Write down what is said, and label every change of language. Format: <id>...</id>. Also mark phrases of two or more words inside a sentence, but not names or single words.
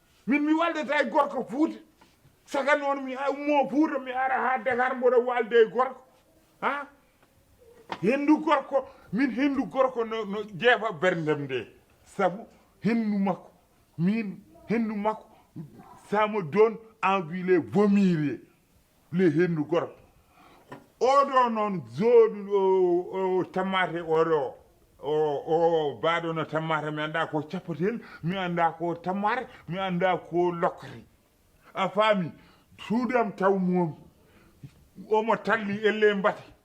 <ff>Min mi waldata e gorko Fuuta. Saka noon mi a-, ummo Fuuta mi ara ha Dakar mboɗo walde e gorko. Ha? Henndu gorko, min henndu gorko no, no ƴeefa berndem nde. Sabu henndu makko, min henndu makko,</ff> <fr>ça me donne envie de vomir le</fr> <ff>henndu gorko.</ff> <fr>Oɗo noon zone o, o tamate oɗo, o, o baaɗo no tamate, mi annda ko capatel, mi annda ko tamate, mi annda ko lokkati. A faami? Suudam taw moom, omo talli elle mbati.</fr>